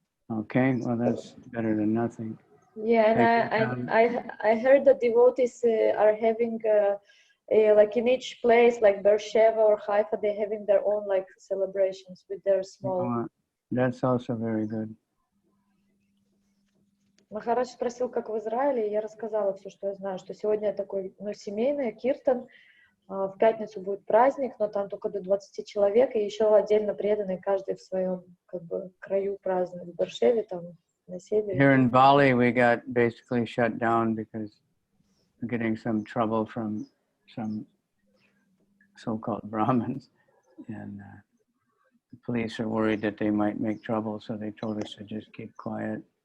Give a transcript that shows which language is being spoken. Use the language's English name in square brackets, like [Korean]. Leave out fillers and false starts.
[English] Okay, well, that's better than nothing. Yeah, and I heard that devotees are having like in each place, like Beersheba or Haifa, they're having their own like celebrations with their small. That's also very good. [Russian] Махарадж спросил, как в Израиле, и я рассказала все, что я знаю, что сегодня такой, семейный киртан, в пятницу будет праздник, но там только до 20 человек, и еще отдельно преданные, каждый в своем как бы краю празднует. В Баршеве, там, на севере. [English] Here in Bali, we got basically shut down because we're getting some trouble from some so-called Brahmins, and the police are worried that they might make trouble, so they told us to just keep quiet.